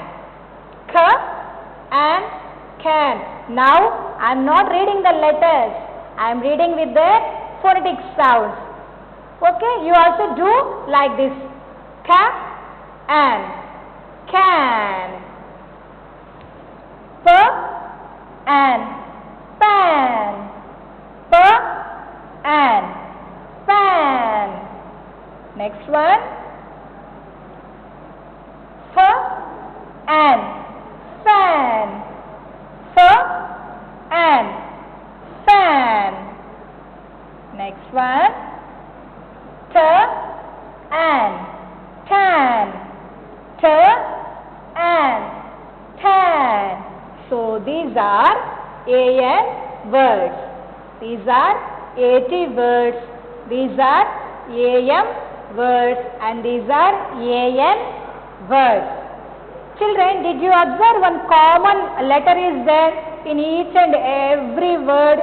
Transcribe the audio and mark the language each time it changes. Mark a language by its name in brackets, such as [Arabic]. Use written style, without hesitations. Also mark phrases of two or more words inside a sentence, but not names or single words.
[English] Ka, an, can. Now, I am not reading the letters. I am reading with the phonetic sounds. Okay, you also do like this. Ka, an, can. Pa, an, pan. Pa, an, pan. Next one. F, an, fan. F, an, fan. Next one. T, an, tan. T, an, tan. So these are an words. These are AT words. These are AM words and these are an words. Children, did you observe one common letter is there in each and every word?